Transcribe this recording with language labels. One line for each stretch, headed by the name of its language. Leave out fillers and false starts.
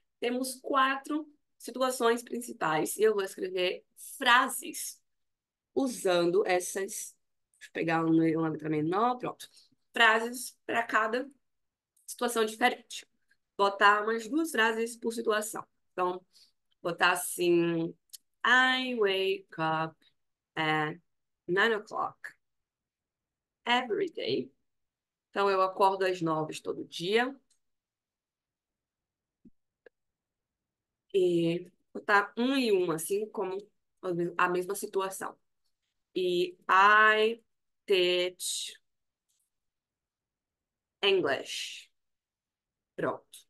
Portuguese: Temos quatro situações principais e eu vou escrever frases usando essas. Deixa eu pegar uma letra menor, pronto. Frases para cada situação diferente. Botar umas duas frases por situação. Então, botar assim:
English: I wake up at 9 o'clock every day.
Portuguese: Então, eu acordo às 9 todo dia. E botar um e um, assim, como a mesma situação. E
English: I teach English.
Portuguese: Pronto.